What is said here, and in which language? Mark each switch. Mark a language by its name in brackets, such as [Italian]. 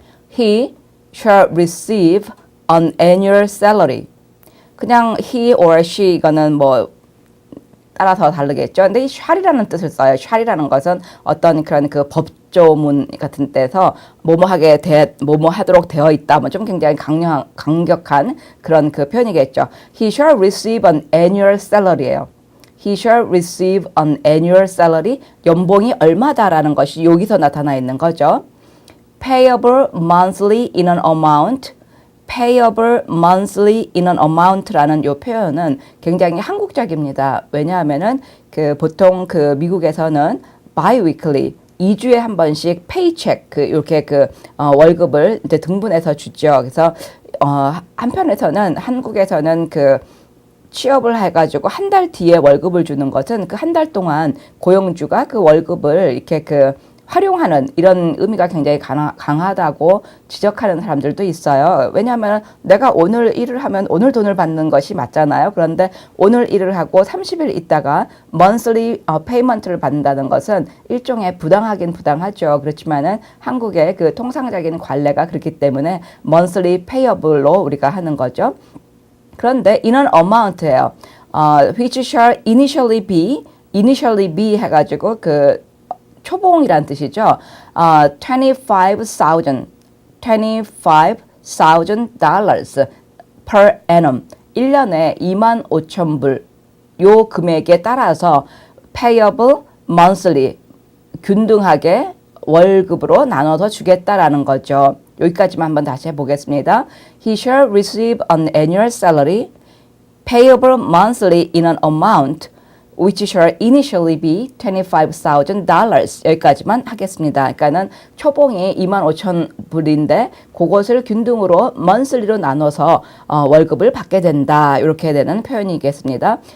[English] He shall receive an annual salary. [Korean] 그냥 he or she 이거는 뭐 따라서 다르겠죠. 근데 이 shall이라는 뜻을 써요. shall이라는 것은 어떤 그런 그 법조문 같은 데서 뭐뭐 하도록 되어 있다. 뭐 좀 굉장히 강력한 그런 그 표현이겠죠. [English] He shall receive an annual salary예요. He shall receive an annual salary. [Korean] 연봉이 얼마다라는 것이 여기서 나타나 있는 거죠. [English] Payable monthly in an amount. payable monthly in an amount라는 [Korean] 요 표현은 굉장히 한국적입니다. 왜냐하면은 그 보통 그 미국에서는 biweekly 2주에 한 번씩 paycheck 이렇게 월급을 이제 등분해서 주죠. 그래서 한편에서는 한국에서는 그 취업을 해가지고 한 달 뒤에 월급을 주는 것은 그 한 달 동안 고용주가 그 월급을 이렇게 활용하는 이런 의미가 굉장히 강하다고 지적하는 사람들도 있어요. 왜냐하면 내가 오늘 일을 하면 오늘 돈을 받는 것이 맞잖아요. 그런데 오늘 일을 하고 30일 있다가 monthly payment를 받는다는 것은 일종의 부당하긴 부당하죠. 그렇지만은 한국의 그 통상적인 관례가 그렇기 때문에 monthly payable로 우리가 하는 거죠. [English] 그런데 in an amount예요. which shall initially be 해가지고 [Korean] 초봉이란 뜻이죠. [English] $25,000 per annum. [Korean] 1년에 25,000불 요 금액에 따라서 payable monthly 균등하게 월급으로 나눠서 주겠다라는 거죠. 여기까지만 한번 다시 해보겠습니다. [English] He shall receive an annual salary payable monthly in an amount which shall initially be $25,000. [Korean] 여기까지만 하겠습니다. 그러니까는 초봉이 25,000불인데 그것을 균등으로 monthly로 나눠서 월급을 받게 된다. 이렇게 되는 표현이겠습니다.